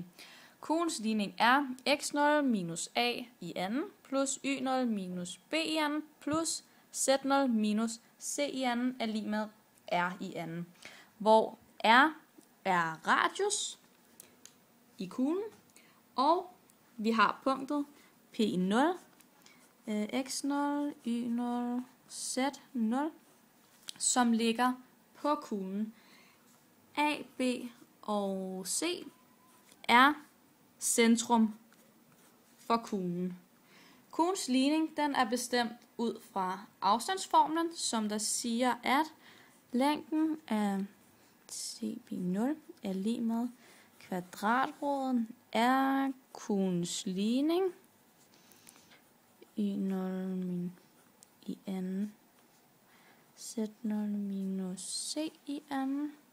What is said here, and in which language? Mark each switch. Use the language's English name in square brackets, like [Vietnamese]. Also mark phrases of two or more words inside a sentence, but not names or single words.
[Danish] Kuglens ligning er x0 minus a i anden plus y0 minus b i anden plus z0 minus c i anden er lig med r i anden, hvor r er radius i kuglen, og vi har punktet P0, x0, y0, z0, som ligger på kuglen. A, B og C er centrum for kuglen. Kuglens ligning den er bestemt ud fra afstandsformlen, som der siger, at længden af CB0 er lig med kvadratroden af kuglens ligning y0 i anden z0 minus c i anden.